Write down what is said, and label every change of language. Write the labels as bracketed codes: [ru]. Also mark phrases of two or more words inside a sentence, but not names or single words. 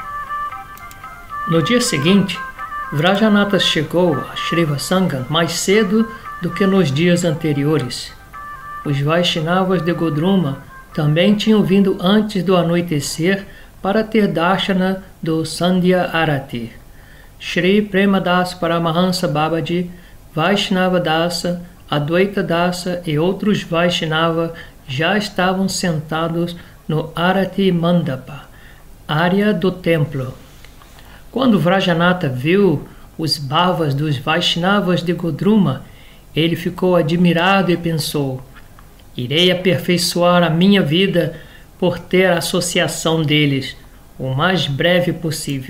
[pt] No dia seguinte, Vrajanatha chegou a Srivasanga mais cedo do que nos dias anteriores. Os Vaishnavas de Godruma também tinham vindo antes do anoitecer para ter darshana do Sandhya Arati. Shri Premadas Paramahansa Babaji, Vaishnava Dasa, Advaita Dasa e outros Vaishnava já estavam sentados no Arati Mandapa, área do templo. Quando Vrajanatha viu os bhavas dos Vaishnavas de Godruma, ele ficou admirado e pensou: irei aperfeiçoar a minha vida por ter a associação deles o mais breve possível.